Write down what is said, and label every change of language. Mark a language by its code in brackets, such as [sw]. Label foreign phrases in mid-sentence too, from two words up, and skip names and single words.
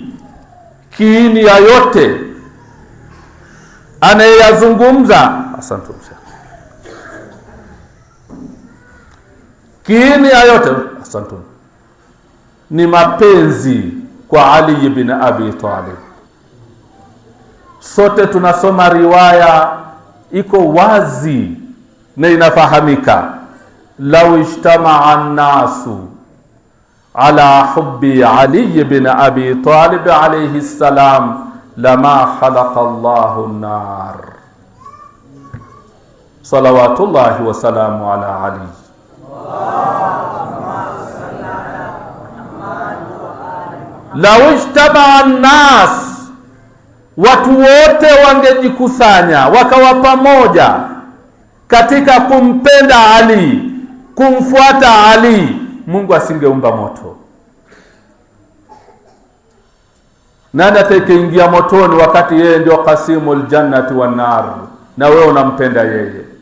[sw] Kiini ya yote anayeyazungumza, asante msha, kiini ya yote, asante, ni mapenzi kwa Ali ibn Abi Talib. Sote tunasoma riwaya, iko wazi na inafahamika, [ar] لو اجتمع الناس على حب علي بن أبي طالب عليه السلام لما خلق الله النار. صلوات الله والسلام على علي. لو اجتمع الناس, [sw] watu wote wangejikusanya wakawa pamoja katika kumpenda Ali, kumfuata Ali, Mungu asingeumba moto. Nani atakayeingia motoni wakati yeye ndio [ar] qasimul jannati wan nar, [sw] na wewe unampenda yeye?